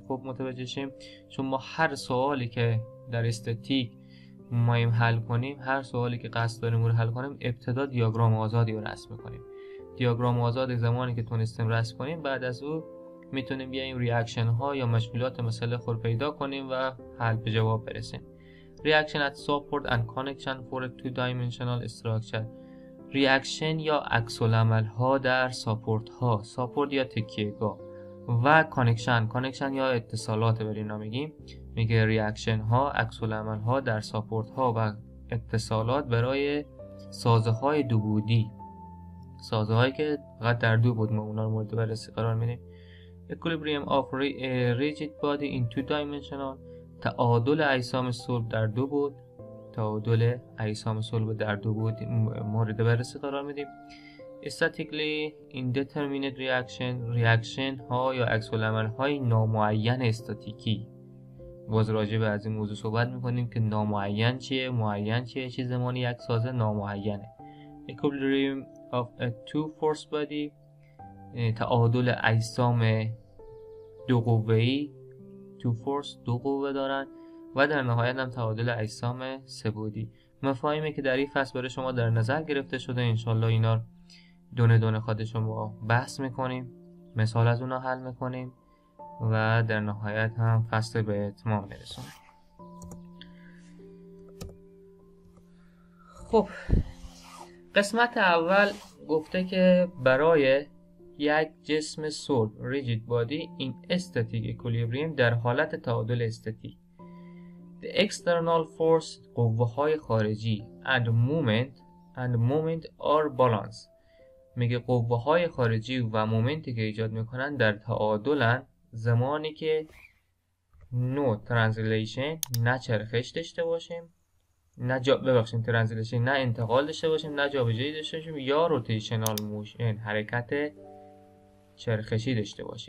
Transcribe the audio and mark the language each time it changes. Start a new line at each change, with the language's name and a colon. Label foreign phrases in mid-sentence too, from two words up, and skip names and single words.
Persian: خب متوجه شیم، چون ما هر سوالی که در استاتیک مایم حل کنیم، هر سوالی که قصد داریم رو حل کنیم، ابتدا دیاگرام آزادی رو رسم کنیم. دیاگرام آزاد زمانی که تونستیم رسم کنیم، بعد از او میتونیم بیایم ریاکشن ها یا مشکلات مسئله خود پیدا کنیم و حل به جواب برسیم.
English: Reaction at support and connection for a two-dimensional structure.
Persian: ریاکشن یا عکس العمل ها در ساپورت ها، ساپورت یا تکیهگاه، و کانکشن یا اتصالات بر اینا میگیم. میگه ریاکشن ها، عکس العمل ها در ساپورت ها و اتصالات برای سازه های دو بودی، سازه هایی که فقط در دو بود، ما اونا رو مورد بررسی قرار میدیم.
English: Equilibrium of rigid body in two dimensional،
Persian: تعادل اجسام صلب در دو بود، تعادل اجسام صلب در دو بود مورد بررسی قرار میدیم.
English: Statically indeterminate reaction،
Persian: ریاکشن ها یا عکس العمل های نامعین استاتیکی. باز راجع به از این موضوع صحبت میکنیم که نامعین چیه، معین چیه، چه زمانی یک سازه نامعینه.
English: Equilibrium of a two force body،
Persian: تعادل اجسام دو قوه‌ای،
English: two force
Persian: دو قوه دارن، و در نهایت هم تعادل اجسام سه بعدی. مفاهیمی که در این فصل برای شما در نظر گرفته شده، انشالله اینا دونه دونه خود شما بحث میکنیم، مثال از اونا حل میکنیم و در نهایت هم فصل به اتمام میرسونیم. خب قسمت اول گفته که برای یک جسم صلب
English: rigid body
Persian: این
English: static equilibrium
Persian: در حالت تعادل استاتیک،
English: the external force
Persian: قوه های خارجی
English: and moment are balance.
Persian: میگه قوه های خارجی و مومنتی که ایجاد میکنن در تعادلن زمانی که
English: no translation,
Persian: نه چرخش داشته باشیم، ترنسلیشن نه انتقال داشته باشیم، نه جابجایی داشته باشیم، یا
English: rotational motion,
Persian: حرکت چرخشی داشته باشیم.